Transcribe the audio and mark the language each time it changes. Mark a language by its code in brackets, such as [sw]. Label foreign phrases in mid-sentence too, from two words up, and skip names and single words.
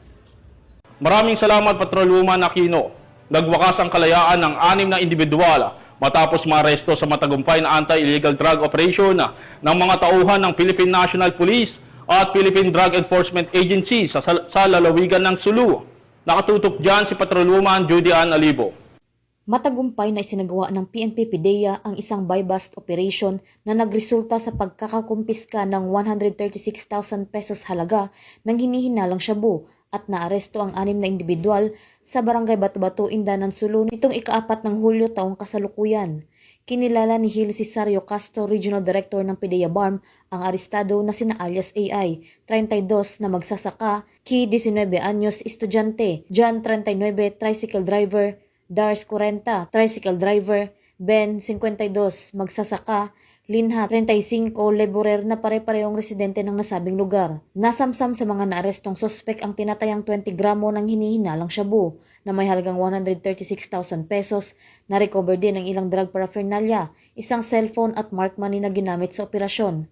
[tl] Maraming salamat, Patrolwoman Aquino. Nagwakas ang kalayaan ng 6 na individual matapos maaresto sa matagumpay na [en] anti-illegal drug operation [tl] ng mga tauhan ng Philippine National Police at Philippine Drug Enforcement Agency sa lalawigan ng Sulu. Nakatutok dyan si Patrolwoman Judy Ann Alibo. Matagumpay na isinagawa ng PNP PIDEA ang isang [en] buy-bust operation [tl] na nagresulta sa pagkakakumpiska ng 136,000 pesos halaga ng hinihinalang shabu at naaresto ang 6 na individual sa Barangay Bato-Bato, Indanan, Sulu nitong ika-4 ng Hulyo taong kasalukuyan. Kinilala ni Gil Cesario Castro, [en] Regional Director [tl] ng PIDEA BARM, ang arestado na sina alias AI, 32 na magsasaka, Ki 19 anyos, estudyante, John 39, [en] tricycle driver, [tl] Dars 40, [en] tricycle driver, [tl] Ben 52, magsasaka, Linha 35, laborer na pare-parehong residente ng nasabing lugar. Nasamsam sa mga naarestong suspek ang tinatayang 20 gramo ng hinihinalang shabu na may halagang 136,000 pesos. Na-recover din ang ilang [en] drug paraphernalia, [tl] isang cellphone at [en] mark money [tl] na ginamit sa operasyon.